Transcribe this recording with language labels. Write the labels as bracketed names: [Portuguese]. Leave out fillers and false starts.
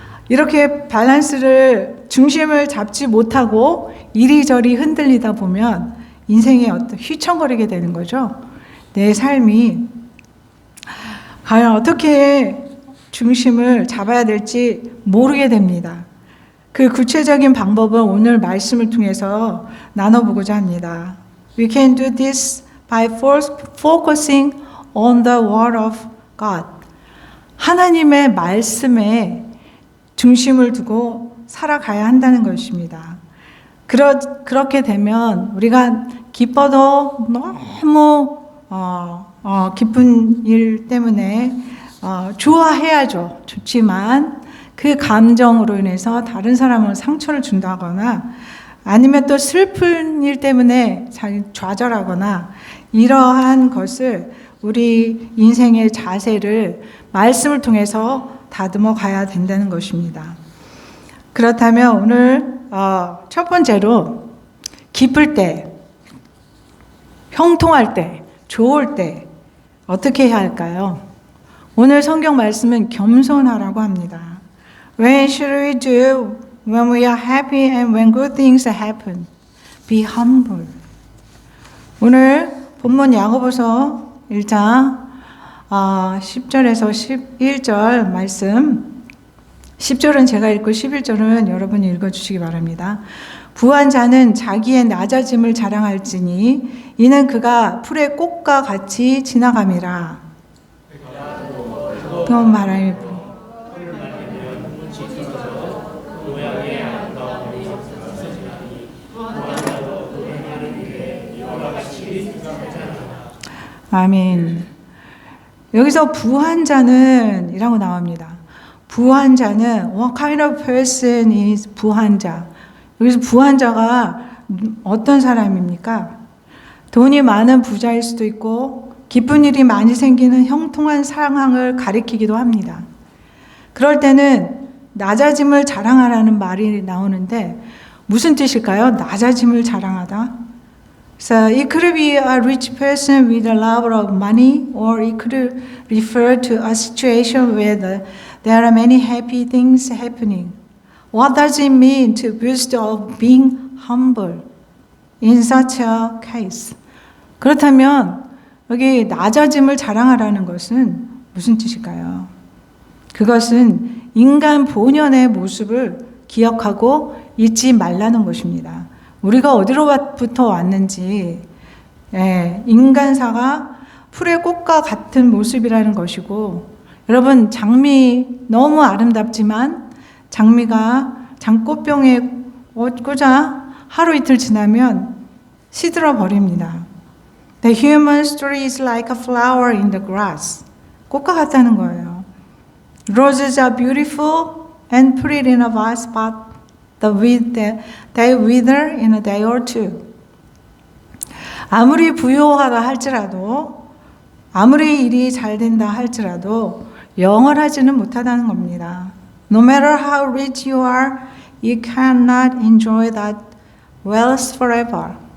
[Korean] 이렇게 밸런스를 중심을 잡지 못하고 이리저리 흔들리다 보면 인생에 어떤 휘청거리게 되는 거죠. 내 삶이 과연 어떻게 중심을 잡아야 될지 모르게 됩니다. 그 구체적인 방법은 오늘 말씀을 통해서 나눠보고자 합니다. [English] We can do this by focusing on the Word of God. [Korean] 하나님의 말씀에 중심을 두고 살아가야 한다는 것입니다. 그렇게 되면 우리가 기뻐도 너무 기쁜 일 때문에 좋아해야죠. 좋지만 그 감정으로 인해서 다른 사람을 상처를 준다거나 아니면 또 슬픈 일 때문에 좌절하거나 이러한 것을 우리 인생의 자세를 말씀을 통해서 다듬어 가야 된다는 것입니다. 그렇다면 오늘 첫 번째로 기쁠 때, 형통할 때, 좋을 때 어떻게 해야 할까요? 오늘 성경 말씀은 겸손하라고 합니다. [English] When should we do when we are happy and when good things happen? Be humble. [Korean] 오늘 본문 야고보서 1장 10절에서 11절 말씀 10절은 제가 읽고 11절은 여러분이 읽어주시기 바랍니다. 부한 자는 자기의 낮아짐을 자랑할지니 이는 그가 풀의 꽃과 같이 지나감이라. 또 말하며 아멘. 여기서 부한 자는 이라고 나옵니다. 부한 자는 [English] what kind of person is 부한 자? [Korean] 여기서 부한 자가 어떤 사람입니까? 돈이 많은 부자일 수도 있고 기쁜 일이 많이 생기는 형통한 상황을 가리키기도 합니다. 그럴 때는 낮아짐을 자랑하라는 말이 나오는데 무슨 뜻일까요? 낮아짐을 자랑하다. [English] So it could be a rich person with a lot of money, or it could refer to a situation where there are many happy things happening. What does it mean to boast of being humble in such a case? [Korean] 그렇다면 여기 낮아짐을 자랑하라는 것은 무슨 뜻일까요? 그것은 인간 본연의 모습을 기억하고 잊지 말라는 것입니다. 우리가 어디로부터 왔는지, 인간사가 풀의 꽃과 같은 모습이라는 것이고, 여러분, 장미 너무 아름답지만 장미가 장꽃병에 꽂아 하루 이틀 지나면 시들어 버립니다. [English] The human story is like a flower in the grass. [Korean] 꽃과 같다는 거예요. [English] Roses are beautiful and pretty in a vase, but they wither in a day or two. [Korean] 아무리 부유하다 할지라도, 아무리 일이 잘 된다 할지라도 영원하지는 못하다는 겁니다. [English] No matter how rich you are, you cannot enjoy that wealth forever.